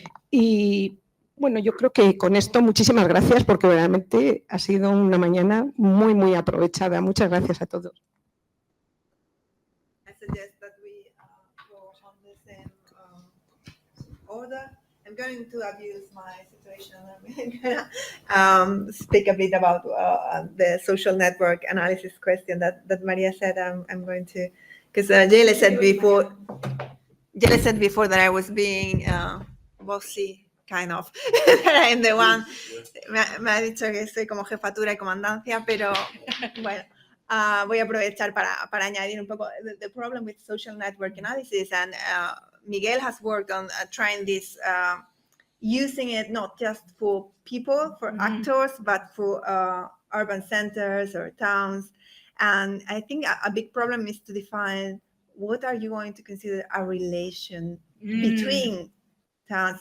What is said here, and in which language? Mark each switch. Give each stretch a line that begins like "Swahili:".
Spanish: Y bueno, yo creo que con esto muchísimas gracias porque realmente ha sido una mañana muy, muy aprovechada. Muchas gracias a todos.
English: I suggest that we go on the same order. I'm going to abuse my situation. I'm going to speak a bit about the social network analysis question that Maria said. I'm going to, because Jelle said before that I was being bossy, kind of. I'm the one.
Spanish: Me ha dicho que soy como jefatura y comandancia, pero bueno. Voy a aprovechar para añadir un poco
English: the problem with social network analysis, and Miguel has worked on trying this, using it not just for people, for actors, but for urban centers or towns. And I think a big problem is to define what are you going to consider a relation between towns?